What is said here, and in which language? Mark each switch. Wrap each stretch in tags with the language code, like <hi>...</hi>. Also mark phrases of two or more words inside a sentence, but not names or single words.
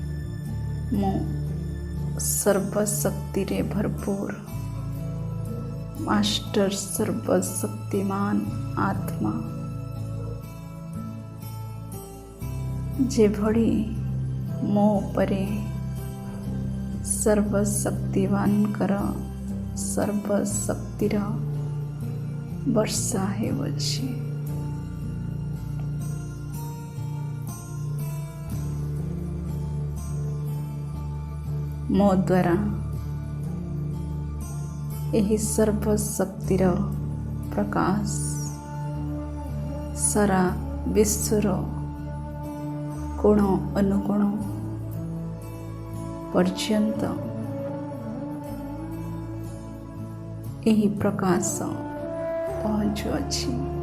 <or>ମୁଁ ସର୍ବଶକ୍ତିରେ ଭରପୁର ମାଷ୍ଟର ସର୍ବଶକ୍ତିମାନ ଆତ୍ମା जेभଳି ମୋ ଉପରେ ସର୍ବଶକ୍ତିମାନଙ୍କର ସର୍ବଶକ୍ତିର ବର୍ଷା ହେଉଅଛି। ମୋ ଦ୍ୱାରା ଏହି ସର୍ବଶକ୍ତିର ପ୍ରକାଶ ସାରା ବିଶ୍ୱର କୋଣ ଅନୁକୋଣ ପର୍ଯ୍ୟନ୍ତ ଏହି ପ୍ରକାଶ ପହଞ୍ଚୁଅଛି।</or>